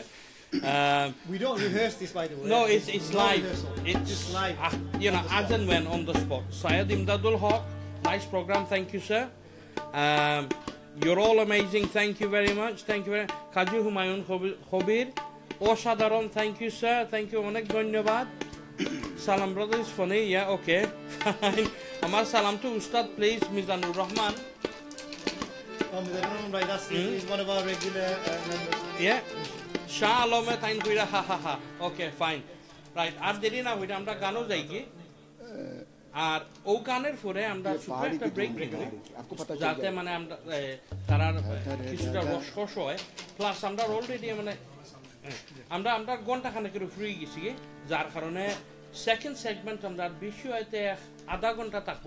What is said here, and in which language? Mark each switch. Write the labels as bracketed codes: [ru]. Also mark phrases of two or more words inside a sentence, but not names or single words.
[en] We don't rehearse this, by the way. No, it's live. It's live. You know, as and when on the spot. Syed Imdadul Haq, nice program. Thank you, sir. You're all amazing. Thank you very much. Thank you very much. [bn] Kaju Humayun Khobir. Oshadaron, [en] thank you, sir. Thank you. [bn] অনেক ধন্যবাদ. [en] Salam brother is funny. Yeah, okay. Fine. [bn] আমার সালাম তো উস্তাদ, প্লিজ. [en] Mizanur Rahman. Mizanur Rahman, right? He's one of our regular members. Yeah. Shah Alome, thank you. Ha. Okay, fine. Right. [bn] আর দেরি না হইলে আমরা গানো যাই কি. আর ও গানের পরে আমরা ছোট একটা ব্রেক নিব, যাতে মানে আমরা তারার কিছুটা রসকস হয়, প্লাস আমরা অলরেডি মানে আমরা ঘন্টা খানেকের ফ্রি গেছি, যার কারণে [en] second segment [bn] আমরা বেশি হয়তো আধা ঘন্টা থাকবো।